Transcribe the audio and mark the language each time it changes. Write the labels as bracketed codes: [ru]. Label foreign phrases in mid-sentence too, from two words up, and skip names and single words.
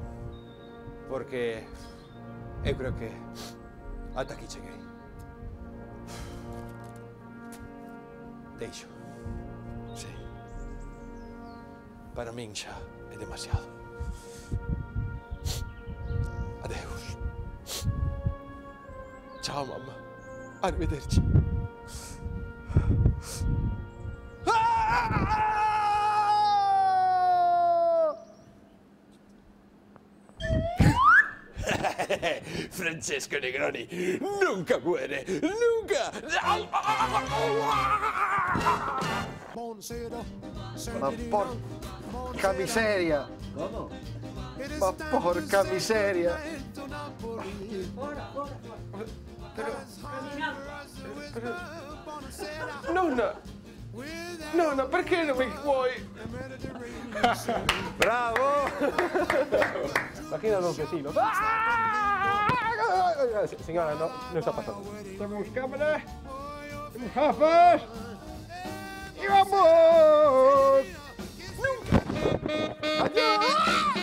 [gl] Porque eu creo que ata aquí cheguei. Deixo. Sí. Para min xa é demasiado. Adeus. [it] Ciao, mamma. [es] Arrivederci. Francesco Negroni nunca muere, nunca. [it] Ma porca miseria! [es] ¿Cómo? [it] Ma porca miseria! [es] Fuera, fuera, fuera. [it] Nonna! Nonna, perché non mi vuoi? [es] ¡Bravo! Imagínalo que sí, ¿no? Señora, no está pasando. Tenemos cámara, tenemos gafas y vamos. ¡Adiós!